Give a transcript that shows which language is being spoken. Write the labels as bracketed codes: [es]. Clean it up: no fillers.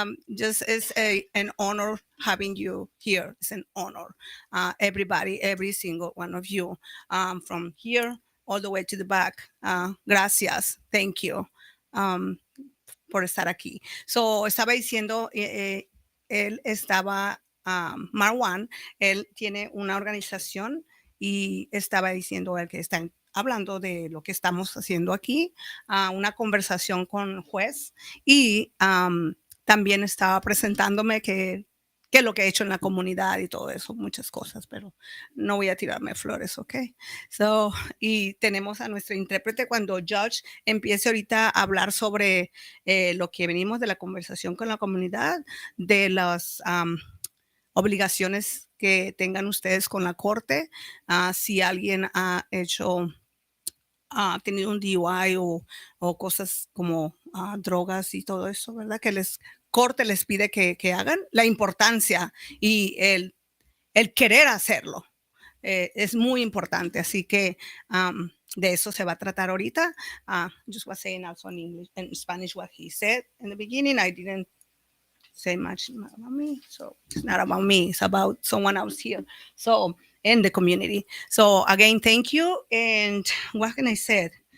[en] Just is an honor having you here. It's an honor. Everybody, every single one of you, from here all the way to the back. [es] Gracias. [en] Thank you [es] por estar aquí. So, estaba diciendo, él estaba, Marwan, él tiene una organización y estaba diciendo él que están hablando de lo que estamos haciendo aquí, una conversación con juez y también estaba presentándome que lo que he hecho en la comunidad y todo eso, muchas cosas, pero no voy a tirarme flores, ¿ok? So, y tenemos a nuestro intérprete cuando Judge empiece ahorita a hablar sobre lo que venimos de la conversación con la comunidad, de las obligaciones que tengan ustedes con la corte, si alguien ha hecho tenido un DUI o cosas como drogas y todo eso, ¿verdad? Que les corte les pide que hagan, la importancia y el querer hacerlo. Es muy importante, así que de eso se va a tratar ahorita. [en] Just was saying also in English and Spanish what he said in the beginning. I didn't say much about me, so it's not about me. It's about someone else here. So in the community. So again, thank you. And what can I say?